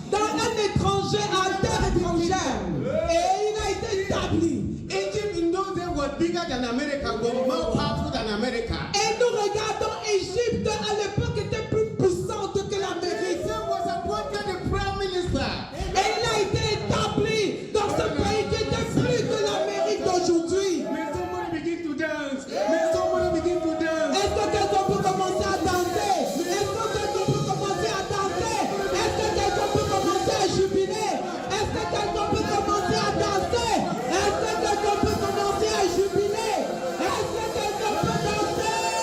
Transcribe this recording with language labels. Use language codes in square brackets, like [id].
[fr] un étranger en terre étrangère. Et il a été établi. [en] Egypt in those days was bigger than America, was more powerful than America. [fr] Et nous regardons Égypte à l'époque était plus puissante que l'Amérique. [en] Joseph was appointed the prime minister. [fr] Et il a été établi dans ce pays qui était plus que l'Amérique d'aujourd'hui. [en] May somebody begin to dance. May somebody begin to dance. [fr] Est-ce que quelqu'un peut commencer à danser? Est-ce que quelqu'un peut commencer à danser? Est-ce que quelqu'un peut commencer à jubiler? Est-ce que quelqu'un peut commencer à danser? Est-ce que quelqu'un peut commencer à jubiler? Est-ce que quelqu'un peut danser?